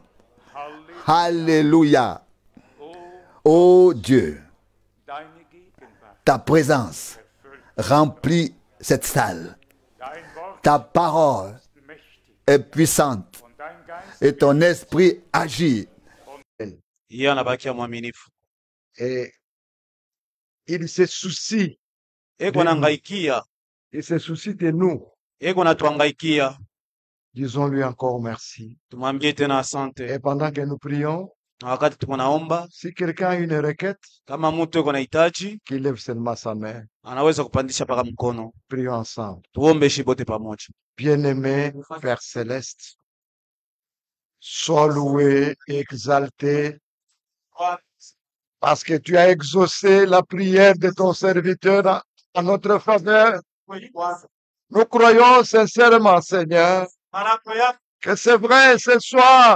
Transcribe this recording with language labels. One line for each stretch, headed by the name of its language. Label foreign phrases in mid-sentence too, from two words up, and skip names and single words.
French: Alléluia. Ô Dieu, ta présence remplit cette salle. Ta parole est puissante et ton esprit agit.
Swahili: Yeye anabakia mwaminifu.
French: Et il se soucie,
Swahili: Eko anahangaikia,
French: il se soucie de nous.
Swahili: eko anatuhangaikia.
French: Disons-lui encore merci.
Swahili: Tumwambie tena asante.
French: Et pendant que nous prions,
Swahili: Na wakati tuko naomba,
French: si quelqu'un a une requête,
Swahili: kama mtu eko na hitaji,
French: qu'il lève seulement sa main.
Swahili: anaweza kupandisha paka mkono.
French: Prions ensemble.
Swahili: Tuombe shibote pamoja.
French: Bien-aimé Père Céleste, sois loué, exalté, parce que tu as exaucé la prière de ton serviteur en notre faveur. Nous croyons sincèrement, Seigneur, que c'est vrai ce soir.